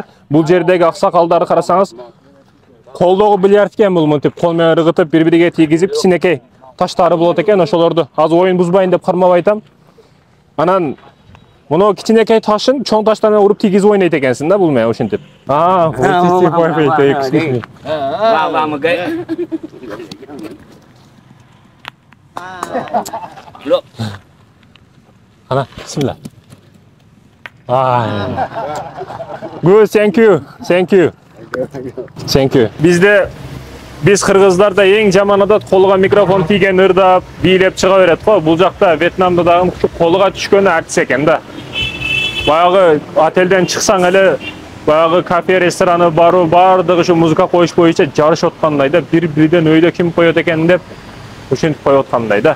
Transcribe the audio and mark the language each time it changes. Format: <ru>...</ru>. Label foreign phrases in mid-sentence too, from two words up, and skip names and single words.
<ky>Бул жердеги аксакалдарды карасаңыз, колдогу бильярд экен бул, мынтип кол менен ыргытып, бири-бириге тийгизип, кичинекей таштары болот экен, ошолорду азыр оюн бузбайын деп кармап айтам. Анан муну кичинекей ташын чоң таштан уруп тийгизип ойнойт экенсиң да бул менен ушинтип.</ky> <ar>أنا، بسم الله.</ar> <en>Good, thank you. Thank you. Thank you.</en> <ky>Biz кыргыздарда эң жаман адат колуга микрофон тийген ырдап, бийлеп чыга берет го. Бул жакта Вьетнамда дагы колуга түшкөнү артис экен да. Баягы отелден чыксаң эле баягы кафе, рестораны бару бардыгы ушу музыка коюш боюнча жарышып аткандай да, бири-бириден өйдө ким коет экен деп ушинтип коюп аткандай да.</ky>